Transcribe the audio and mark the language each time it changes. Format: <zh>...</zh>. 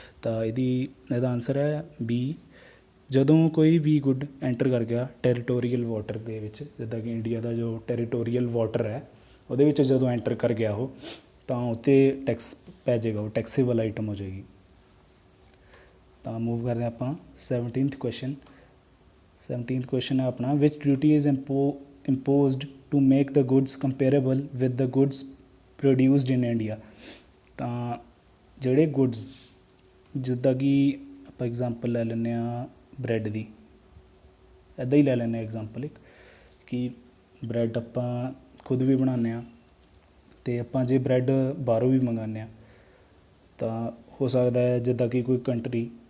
<pa>ਤਾਂ ਇਹਦਾ ਆਨਸਰ ਹੈ B, ਜਦੋਂ ਕੋਈ ਵੀ ਗੁੱਡ ਐਂਟਰ ਕਰ ਗਿਆ ਟੈਰੀਟੋਰੀਅਲ ਵਾਟਰ ਦੇ ਵਿੱਚ, ਜਿੱਦਾਂ ਕਿ ਇੰਡੀਆ ਦਾ ਜੋ ਟੈਰੀਟੋਰੀਅਲ ਵਾਟਰ ਹੈ ਉਹਦੇ ਵਿੱਚ ਜਦੋਂ ਐਂਟਰ ਕਰ ਗਿਆ ਉਹ, ਤਾਂ ਉੱਤੇ ਟੈਕਸ ਪੈ ਜਾਏਗਾ, ਉਹ ਟੈਕਸੇਬਲ ਆਈਟਮ ਹੋ ਜਾਏਗੀ। ਤਾਂ ਮੂਵ ਕਰਦੇ ਆਪਾਂ 17th ਕੁਐਸਚਨ। 17th ਕੁਐਸਚਨ ਹੈ ਆਪਣਾ,</pa> <en>Which duty is imposed to make the goods comparable with the goods produced in India।</en> <pa>ਤਾਂ ਜਿਹੜੇ ਗੁੱਡਸ, ਜਿੱਦਾਂ ਕਿ ਆਪਾਂ ਐਗਜ਼ਾਮਪਲ ਲੈ ਲੈਂਦੇ ਹਾਂ ਬਰੈਡ ਦੀ, ਇੱਦਾਂ ਹੀ ਲੈ ਲੈਂਦੇ ਹਾਂ ਐਗਜ਼ਾਮਪਲ ਇੱਕ, ਕਿ ਬਰੈਡ ਆਪਾਂ ਖੁਦ ਵੀ ਬਣਾਉਂਦੇ ਹਾਂ ਅਤੇ ਆਪਾਂ ਜੇ ਬਰੈਡ ਬਾਹਰੋਂ ਵੀ ਮੰਗਵਾਉਂਦੇ ਹਾਂ ਤਾਂ ਹੋ ਸਕਦਾ ਹੈ ਜਿੱਦਾਂ ਕਿ ਕੋਈ ਕੰਟਰੀ</pa>